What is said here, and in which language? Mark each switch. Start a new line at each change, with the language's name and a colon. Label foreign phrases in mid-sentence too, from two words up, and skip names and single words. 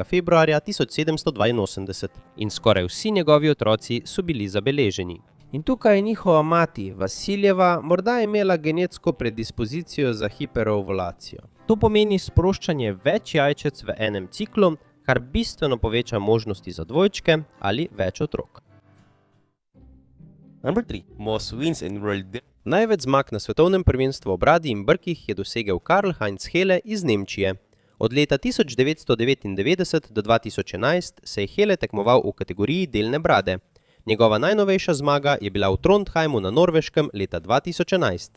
Slovenian: februarja 1782 in skoraj vsi njegovi otroci so bili zabeleženi. In tukaj je njihova mati, Vasiljeva, morda imela genetsko predispozicijo za hiperovulacijo. To pomeni sproščanje več jajčec v enem ciklu, kar bistveno poveča možnosti za dvojčke ali več otrok.
English: Number 3. Most wins in world.
Slovenian: Največ zmag na svetovnem prvenstvu v bradi in brkih je dosegel Karl-Heinz Hele iz Nemčije. Od leta 1999 do 2011 se je Hele tekmoval v kategoriji delne brade. Njegova najnovejša zmaga je bila v Trondheimu na Norveškem leta 2011.